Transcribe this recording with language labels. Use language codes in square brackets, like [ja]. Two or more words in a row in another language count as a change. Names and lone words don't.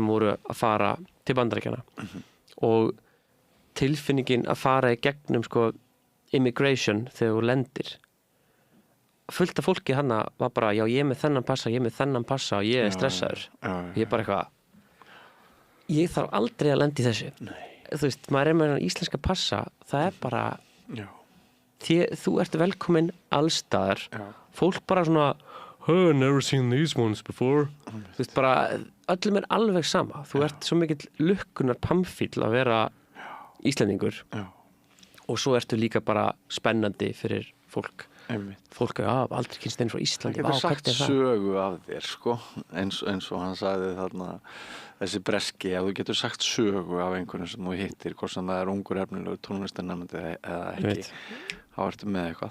[is] voru að fara til Bandaríkjanna og tilfinningin að fara í gegnum sko immigration þegar þú lendir fullt af fólki hana var bara já ég með þennan passa og ég stressaður ég bara eitthvað ég þarf aldrei að lenda í þessu þú veist, maður með íslenska passa það bara þú ert velkominn allstaðar fólk bara svona [en] oh, never seen these ones before [is] þú veist bara, öllum alveg sama þú ert svo mikill lukkunar pamfíll að vera Íslendingur og svo ertu líka bara spennandi fyrir fólk fólk aldrei kynst einn frá Íslandi það getur sagt sögu af þér sko eins og hann sagði þarna þessi breski, ef þú getur sagt sögu af einhvern sem þú hittir hvort sem það ungur efnilegur tónlistarnemandi eða ekki þá ertu með eitthvað